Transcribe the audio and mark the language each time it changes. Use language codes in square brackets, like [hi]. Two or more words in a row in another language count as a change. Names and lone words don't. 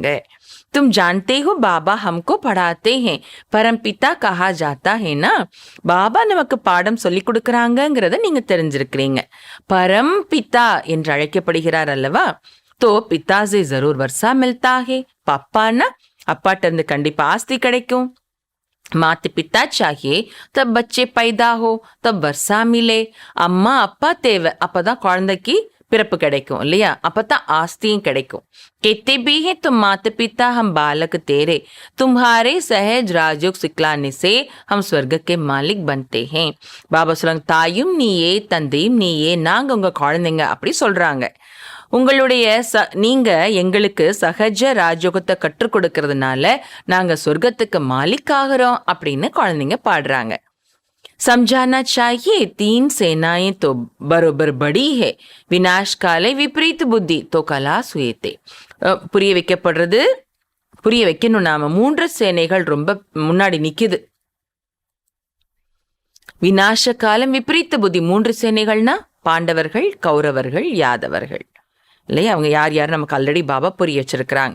[hi] तुम जानते हो बाबा हमको पढ़ाते हैं परम पिता कहा जाता है ना. [ta] பாபா நமக்கு பாடம் சொல்லி கொடுக்குறாங்கிறத நீங்க தெரிஞ்சிருக்கிறீங்க. பரம் பிதா என்று அழைக்கப்படுகிறார் அல்லவா. [hi] तो पिता से जरूर वर्सा मिलता है. [ta] பப்பான்னா அப்பாட்ட இருந்து கண்டிப்பா ஆஸ்தி கிடைக்கும். [hi] माता पिता चाहिए तब बच्चे पैदा हो, तब वर्षा मिले. [ta] அம்மா அப்பா தேவை, அப்பதான் குழந்தைக்கு பிறப்பு கிடைக்கும் இல்லையா, அப்பதான் ஆஸ்தியும் கிடைக்கும். [hi] कहते भी है तुम माता पिता हम बालक तेरे, तुम्हारे सहज राजयोग सिखलाने से हम स्वर्ग के मालिक बनते हैं. [ta] பாபா சொல்றாங்க, தாயும் நீயே தந்தையும் நீயே, நாங்க உங்க குழந்தைங்க அப்படி சொல்றாங்க. உங்களுடைய நீங்க எங்களுக்கு சகஜ ராஜயோகத்தை கற்றுக் கொடுக்கறதுனால நாங்க சொர்க்கத்துக்கு மாலிக் ஆகிறோம் அப்படின்னு குழந்தைங்க பாடுறாங்க. [hi] समझाना चाहिए तीन सेनाएं तो बरोबर बड़ी है, विनाश काले विपरीत बुद्धि तो कला सुयते. [ta] புரிய வைக்கப்படுறது, புரிய வைக்கணும் நாம. 3 சேனைகள் ரொம்ப முன்னாடி நிக்குது. விநாச காலம் விபரீத்த புத்தி. 3 சேனைகள்னா பாண்டவர்கள், கௌரவர்கள், யாதவர்கள் இல்லையா. அவங்க யார் யார் நமக்கு ஆல்ரெடி பாபா புரிய வச்சிருக்கிறாங்க.